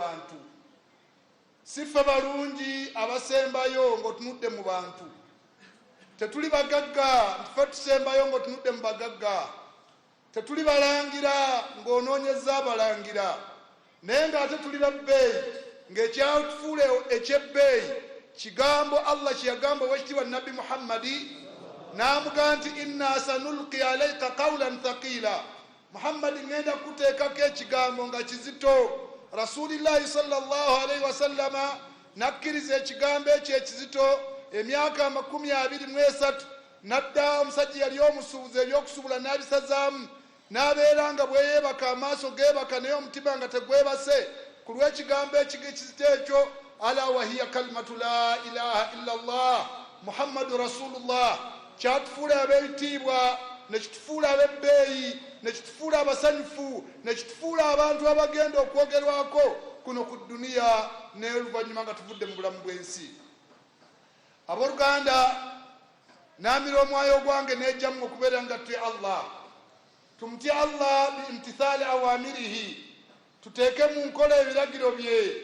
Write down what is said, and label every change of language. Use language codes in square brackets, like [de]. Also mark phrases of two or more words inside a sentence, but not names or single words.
[lg] bantu, si ffe balungi abasembayo ng'otunudde mu bantu, tetuli bagagga ffe tusembayo ng'otunudde mu bagagga, tetuli balangira ng'onoonyezza abalangira, naye ng'ate tuli babbeeyi ng'ekyatufuula ekyebbeeyi kigambo Allah kye yagamba owekitiibwa Nabbi Muhammadi n'amugamba nti [ar] إنا سنلقي عليك قولا ثقيلا. [lg] Muhammadi ngenda kuteekako ekigambo nga kizito. [ar] رسول الله صلى الله عليه وسلم [lg] nakkiriza ekigambo ekyo ekizito emyaka 23 nadda omusajja yali omusuubuzi ebyokusubula n'abisazaamu n'abeera nga bweyebaka amaaso geebaka naye omutima nga tegwebase ku lw'ekigambo ekigikizita ekyo [ar] ألا وهي كلمة لا إله إلا الله محمد رسول الله [lg] kyatufuula ab'ebitiibwa nekitufuula ab'ebbeeyi nekitufuula abasanyufu nekitufuula abantu abagenda okwogerwako kuno ku duniya n'oluvannyuma nga tuvudde mu bulamu bw'ensi. Abooluganda, naamira omwoyo gwange n'ejjamu okubeera nga tutya Allah, tumutye Allah [ar] بامتثال أوامره, [lg] tuteeke mu nkola ebiragiro bye.